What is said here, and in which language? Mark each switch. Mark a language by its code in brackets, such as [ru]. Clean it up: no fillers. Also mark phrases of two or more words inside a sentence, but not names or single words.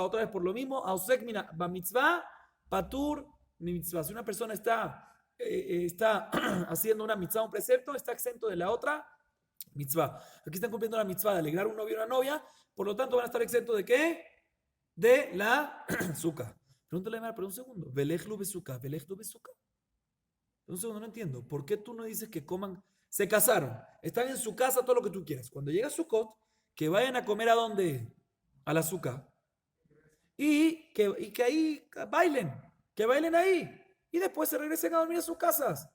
[es] Otra vez por lo mismo, [he] עוסק במצוה, פטור מן המצוה. [es] Si una persona está haciendo una mitzvah, un precepto, está exento de la otra mitzvah. Aquí están cumpliendo la mitzvah de alegrar a un novio o una novia, por lo tanto van a estar exentos ¿de qué? De la Sukkah. Pregúntale a pero un segundo. [he] ויאכלו בסוכה, ויאכלו בסוכה. [es] Un segundo, no entiendo. ¿Por qué tú no dices que coman? Se casaron, están en su casa, todo lo que tú quieras. Cuando llega Sukkot, que vayan a comer ¿a dónde? A la Sukkah. Y que ahí bailen, que bailen ahí. Y después se regresen a dormir a sus casas.